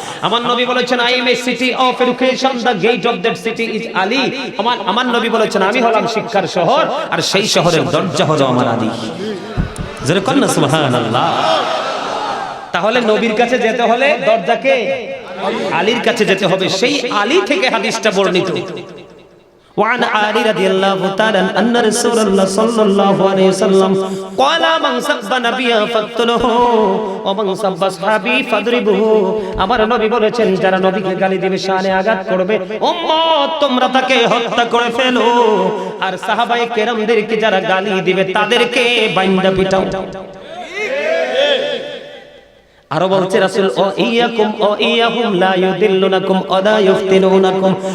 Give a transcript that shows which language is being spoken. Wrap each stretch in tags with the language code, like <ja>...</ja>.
<bn>আমার নবী বলেছেন,</bn> <en>I am a city of education, the gate of that city is Ali.</en> <bn>আমার নবী বলেছেন, আমি হলাম শিক্ষার শহর, আর সেই শহরের দরজা হলো আমার আলী। জোরে কর না সুবহানাল্লাহ। তাহলে নবীর কাছে যেতে হলে দরজাকে আলীর কাছে যেতে হবে। সেই আলী থেকে হাদিসটা বর্ণিত।</bn> <ar>وعن علي رضي الله تعالى أن رسول الله صلى الله عليه وسلم قال من سب نبيا فاقتله ومن سب أصحابي فاضربه।</ar> <bn>আমার নবী বলেছেন, যারা নবীকে গালি দিবে, শানে আঘাত করবে, উম্মত তোমরা তাকে হত্যা করে ফেলো। আর সাহাবায়ে কেরামদেরকে যারা গালি দিবে, তাদেরকে বাইন্দা পিটাও। আরো বলছে রাসূল,</bn> <ar>ও ইয়াকুম ও ইয়াহুম লা ইউদিল্লুনাকুম ওয়া লা ইফতিনুনাকুম।</ar>